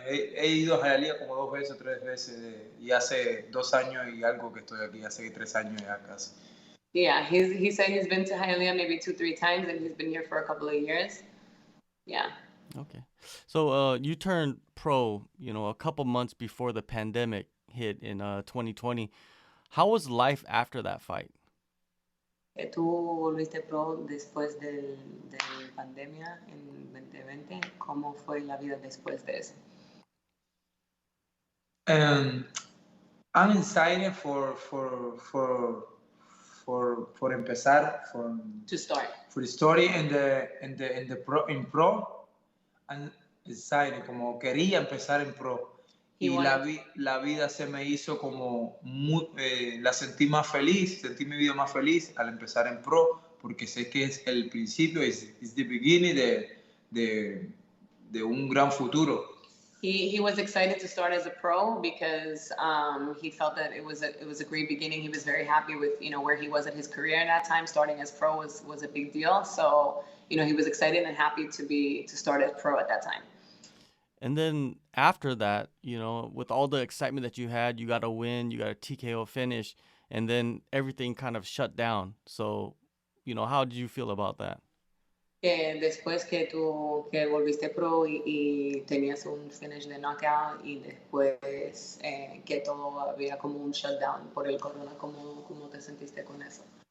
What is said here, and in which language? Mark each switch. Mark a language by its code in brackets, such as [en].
[es] He ido a Hialeah como 2 veces, 3 veces. Y hace 2 años y algo que estoy aquí. Hace 3 años ya casi. [en] Yeah, he said he's been to Hyon maybe 2-3 times, and he's been here for a couple of years. Yeah. Okay. So you turned pro, a couple months before the pandemic hit in 2020. How was life after that fight? [es] Tú volviste pro después de pandemia en 2020. ¿Cómo fue la vida después de eso? [en] I'm excited for [es] empezar [en] to start for the story in the pro and excited, [es] como quería empezar en pro y la vida se me hizo como la sentí mi vida más feliz al empezar en pro porque sé que es el principio, es [en] the beginning [es] de un gran futuro. [en] He was excited to start as a pro because he felt that it was a great beginning. He was very happy with where he was at his career at that time. Starting as pro was a big deal. So he was excited and happy to start as pro at that time. And then after that, with all the excitement that you had, you got a win, you got a TKO finish, and then everything kind of shut down. So how did you feel about that? [es] Después que volviste pro y tenías un finish de knockout y después que todo había como un shutdown por el corona, ¿cómo te sentiste con eso?